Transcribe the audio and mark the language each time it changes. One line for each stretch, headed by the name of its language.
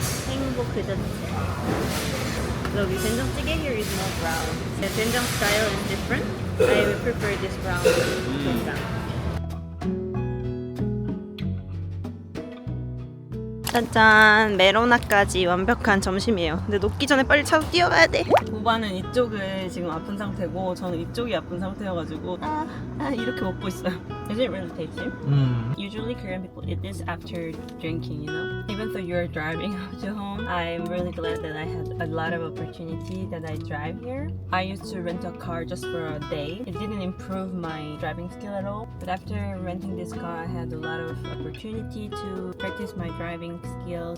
Korean: 행복 그 자체.
English: So the 된장찌개 here is more brown. The 된장 style is different. I would prefer this brown 된장.
Korean: 짠짠, 메로나까지 완벽한 점심이에요. 근데 녹기 전에 빨리 차로 뛰어가야 돼. 보바는 이쪽을 지금 아픈 상태고 저는 이쪽이 아픈 상태여가지고 이렇게 먹고 있어요.
English: Is it really tasty? Usually Korean people eat this after drinking, you know? Even though you're driving to home, I'm really glad that I had a lot of opportunity that I drive here. I used to rent a car just for a day. It didn't improve my driving skill at all. But after renting this car, I had a lot of opportunity to practice my driving skills.